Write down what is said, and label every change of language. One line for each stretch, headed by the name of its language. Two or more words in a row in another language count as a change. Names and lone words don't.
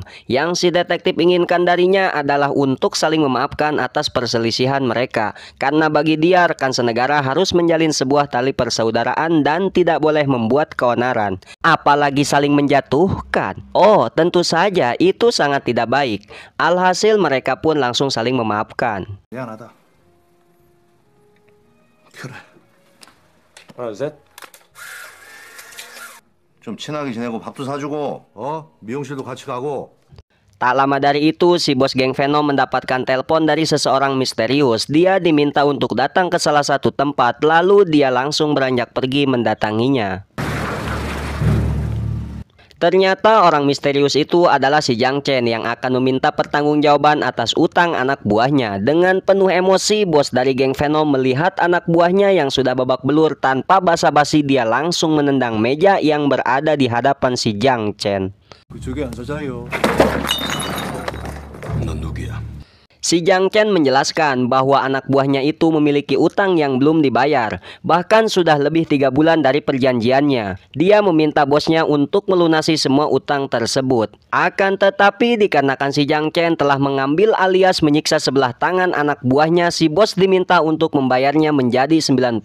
Indonesian: Yang si detektif inginkan darinya adalah untuk saling memaafkan atas perselisihan mereka. Karena bagi dia rekan senegara harus menjalin sebuah tali persaudaraan dan tidak boleh membuat keonaran. Apalagi saling menjatuhkan. Oh, tentu saja itu sangat tidak baik. Alhasil mereka pun langsung saling memaafkan.
Korean: 미안하다. 그래. 하나, 둘, 셋. 좀 친하게 지내고 밥도 사주고, 미용실도 같이 가고.
Indonesian: Tak lama dari itu, si bos geng Venom mendapatkan telepon dari seseorang misterius. Dia diminta untuk datang ke salah satu tempat, lalu dia langsung beranjak pergi mendatanginya. Ternyata orang misterius itu adalah si Jiang Chen yang akan meminta pertanggungjawaban atas utang anak buahnya. Dengan penuh emosi, bos dari geng Venom melihat anak buahnya yang sudah babak belur. Tanpa basa-basi, dia langsung menendang meja yang berada di hadapan si Jiang Chen.
Korean: 그쪽에 앉아자요. 넌 누구야?
Indonesian: Si Jiang Chen menjelaskan bahwa anak buahnya itu memiliki utang yang belum dibayar. Bahkan sudah lebih 3 bulan dari perjanjiannya. Dia meminta bosnya untuk melunasi semua utang tersebut. Akan tetapi dikarenakan si Jiang Chen telah mengambil alias menyiksa sebelah tangan anak buahnya, si bos diminta untuk membayarnya menjadi 90%.